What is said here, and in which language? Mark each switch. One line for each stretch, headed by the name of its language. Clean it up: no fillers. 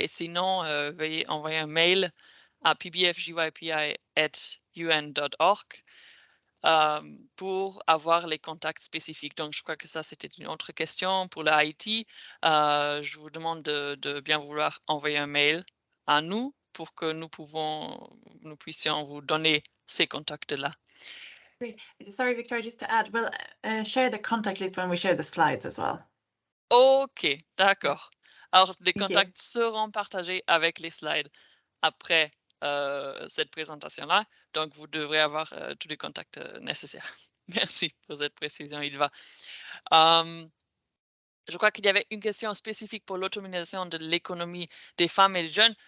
French: Et sinon, veuillez envoyer un mail à pbfjypi@un.org pour avoir les contacts spécifiques. Donc, je crois que ça, c'était une autre question pour la Haïti. Je vous demande de bien vouloir envoyer un mail à nous pour que nous puissions vous donner ces contacts-là.
English: Great. Sorry, Victoria, just to add, we'll share the contact list when we share the slides as well.
French: OK, d'accord. Alors, les
English: Thank you.
French: contacts seront partagés avec les slides après cette présentation-là. Donc, vous devrez avoir tous les contacts nécessaires. Merci pour cette précision, Ylva. Je crois qu'il y avait une question spécifique pour l'autonomisation de l'économie des femmes et des jeunes.